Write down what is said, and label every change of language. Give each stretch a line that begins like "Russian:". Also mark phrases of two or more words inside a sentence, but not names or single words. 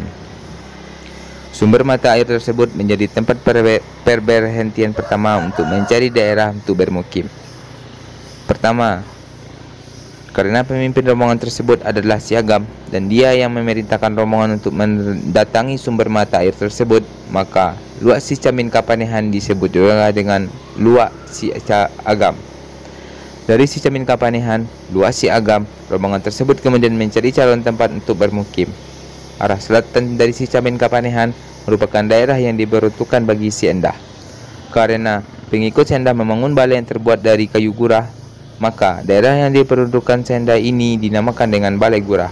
Indonesian: Sumber mata air tersebut menjadi tempat perberhentian pertama untuk mencari daerah untuk bermukim. Pertama, karena pemimpin rombongan tersebut adalah Si Agam dan dia yang memerintahkan rombongan untuk mendatangi sumber mata air tersebut, maka Luak Sicamin Kapanihan disebut juga dengan Luak Si Agam. Dari Sicamin Kapanihan, Luak Si Agam, rombongan tersebut kemudian mencari calon tempat untuk bermukim. Arah selatan dari Sicamin Kapanihan merupakan daerah yang diperuntukkan bagi Si Endah. Karena pengikut Si Endah membangun balai yang terbuat dari kayu gurah, maka daerah yang diperuntukkan Si Endah ini dinamakan dengan Balai Gurah.